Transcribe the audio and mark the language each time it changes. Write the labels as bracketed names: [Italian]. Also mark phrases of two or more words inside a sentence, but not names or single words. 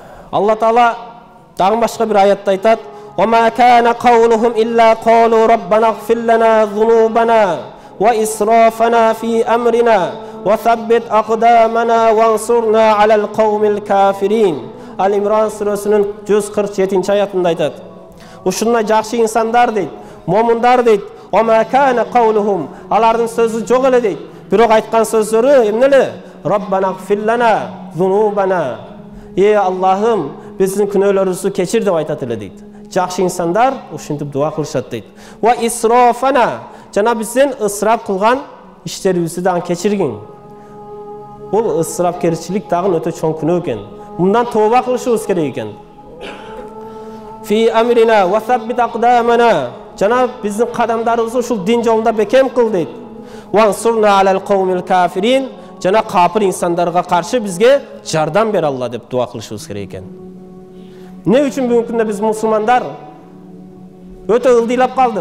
[Kyrgyz] Алла Таала дагы башка бир аятта айтат: [Arabic] "وكان قولهم إلا قالوا ربنا اغفر لنا ذنوبنا وإسرافنا في أمرنا وثبت أقدامنا وانصرنا على القوم الكافرين." [Kyrgyz] Ал-Имран сүресінің 147 аятында айтат. Ушундай жакшы инсандар дейт, момундар дейт, [Arabic] "وكان قولهم", [Kyrgyz] алардын сөзү жок эле дейт. Бирок айткан сөздөрү эмне эле? [Arabic] "ربنا اغفر لنا ذنوبنا", [Kyrgyz] Аллахым, биздин күнөөлөрүбүздү кечир деп айтат эле дейт. Жакшы инсандар ушинтип дуа кылышат дейт. [Arabic] "وإسرافنا", [Kyrgyz] жана биздин ысырап кылган иштерибизди дагы кечиргин. Бул ысырапкерчилик дагы өтө чоң күнөө экен. Мындан тооба кылышыбыз керек экен. [Arabic] "في أمرنا وثبت أقدامنا", [Kyrgyz] жана биздин кадамдарыбызды ушул дин жолунда бекем кыл дейт. [Arabic] "وانصرنا على القوم الكافرين", [Kyrgyz] жана капыр инсандарга каршы бизге жардам бер Алла деп дуа кылышыбыз керек экен. Не үчүн бүгүнкү күндө биз мусулмандар өтө ылдыйлап калдык?